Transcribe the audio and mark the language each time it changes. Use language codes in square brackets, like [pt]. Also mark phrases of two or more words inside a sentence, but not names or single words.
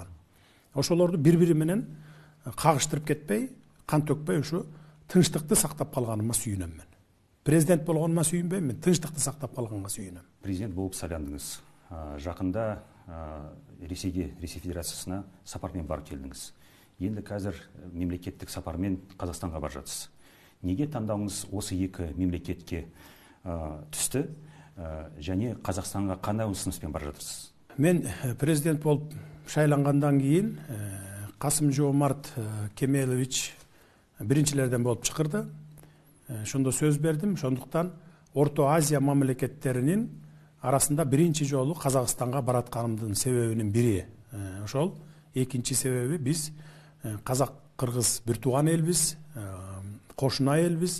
[ky] Ошолорду бири-бири менен кагыштырып кетпей, кан төкпөй ушу тынчтыкты сактап калганыма сүйүнөм мен. Президент болгонума сүйүнбөйм, мен тынчтыкты сактап калганга сүйүнөм. [kk] Президент болуп сайландыңыз. Жакында Ресей Федерациясына сапармен барып келдиңиз. Енді қазір мемлекеттік сапармен Қазақстанға барып жатсыз. Неге таңдауыңыз осы екі мемлекетке түсті және Қазақстанға қандай ұсыныспен барып жатырсыз? [ky] Мен президент [kk] болып шайланғандан кейін [ky] Касым-Жомарт Кемелович биринчилерден болуп чакырды. Ошондо сөз бердим. Ошондуктан Орто Азия мамлекеттеринин арасында биринчи жолу Казакстанга баратканымдын себебинин бири ошол. Экинчи себеби биз казак-кыргыз бир тууган элбиз, кошуна элбиз.